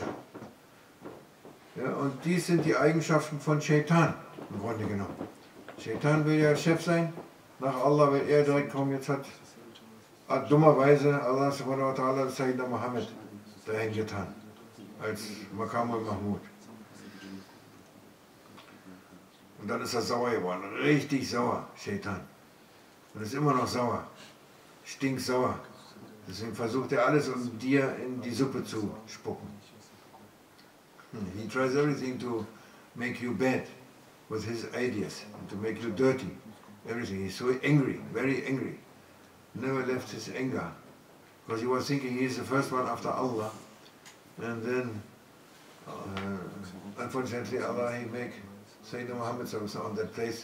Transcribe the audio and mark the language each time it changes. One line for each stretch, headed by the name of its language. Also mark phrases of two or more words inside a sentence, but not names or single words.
German: Ja, und dies sind die Eigenschaften von Shaitan, im Grunde genommen. Shaitan will ja Chef sein, nach Allah will er direkt kommen, jetzt hat dummerweise Allah
Arabic: سبحانه و تعالى
German: Sayyidina Muhammad dahin getan, als
Arabic: مقام المحمود.
German: Und dann ist er sauer geworden, richtig sauer, Shaitan. Und ist immer noch sauer, stinksauer. Deswegen versucht er alles, um dir in die Suppe zu spucken.
English: He tries everything to make you bad with his ideas, and to make you dirty. Everything. He's so angry, very angry. Never left his anger. Because he was thinking he is the first one after Allah. And then, unfortunately, Allah, he make Sayyidina Muhammad on that place.